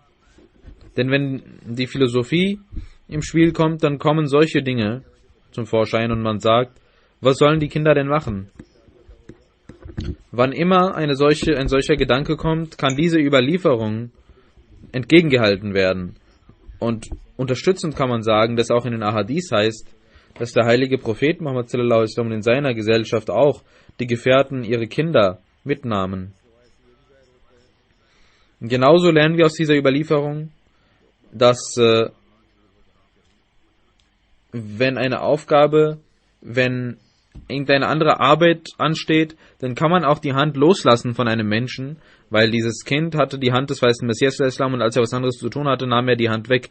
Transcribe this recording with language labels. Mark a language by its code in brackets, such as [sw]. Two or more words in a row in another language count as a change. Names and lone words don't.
[de] Denn wenn die Philosophie im Spiel kommt, dann kommen solche Dinge zum Vorschein und man sagt, was sollen die Kinder denn machen? Wann immer ein solcher Gedanke kommt, kann diese Überlieferung entgegengehalten werden. Und unterstützend kann man sagen, dass auch in den Ahadith heißt, dass der heilige Prophet Muhammad [ar] sallallahu alaihi wasallam [de] in seiner Gesellschaft auch die Gefährten ihre Kinder mitnahmen. Genauso lernen wir aus dieser Überlieferung, dass wenn irgendeine andere Arbeit ansteht, dann kann man auch die Hand loslassen von einem Menschen, weil dieses Kind hatte die Hand des weißen Messias al-Islam und als er was anderes zu tun hatte, nahm er die Hand weg.